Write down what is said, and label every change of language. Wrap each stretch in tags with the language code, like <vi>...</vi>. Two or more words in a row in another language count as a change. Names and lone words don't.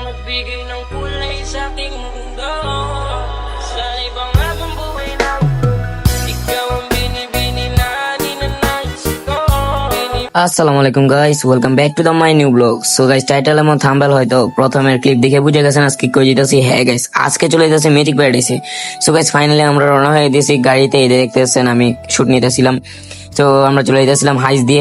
<tl>magbigay ng kulay sa aking mundo. Sa ibang habang buhay na ikaw ang binibini na ninanais ko.</tl> <ar>السلام عليكم</ar> <en>guys, welcome back to the my new blog. so guys,</en> <bn>টাইটেল এবং থাম্বনেল হয়তো প্রথমের ক্লিপ দেখে বুঝে গেছেন আজকে কই যেতেছি। হ্যাঁ গাইস, আজকে চলে যেতেছি ম্যাজিক প্যারাডাইসে।</bn> <en>so guys, finally</en> <bn>আমরা রওনা হয়ে গেছি গাড়িতে। এই দেখতেছেন আমি শুট নিতেছিলাম, তো আমরা চলে যেতেছিলাম হাইস দিয়ে।</bn>